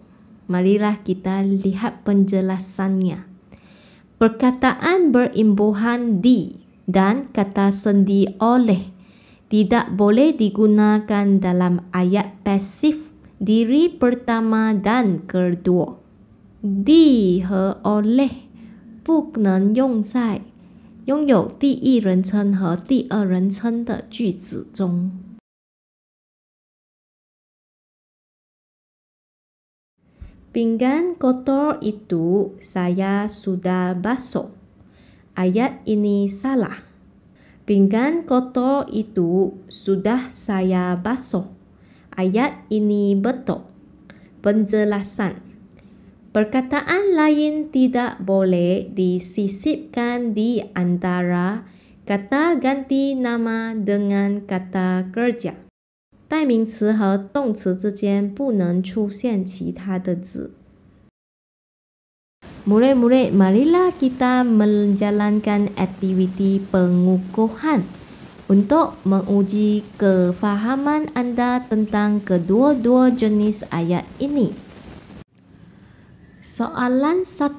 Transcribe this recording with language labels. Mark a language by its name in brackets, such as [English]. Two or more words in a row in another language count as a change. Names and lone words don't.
[Malay] Marilah kita lihat penjelasannya. Perkataan berimbuhan di dan kata sendi oleh tidak boleh digunakan dalam ayat pasif diri pertama dan kedua. [Chinese] Di 和 oleh 不能用在拥有第一人称和第二人称的句子中。 [Malay] Pinggan kotor itu saya sudah basuh. Ayat ini salah. Pinggan kotor itu sudah saya basuh. Ayat ini betul. Penjelasan. Perkataan lain tidak boleh disisipkan di antara kata ganti nama dengan kata kerja. [Chinese] 代名词和动词之间不能出现其他的字。 [Malay] Murid-murid, marilah kita menjalankan aktiviti pengukuhan untuk menguji kefahaman anda tentang kedua-dua jenis ayat ini. Soalan 1.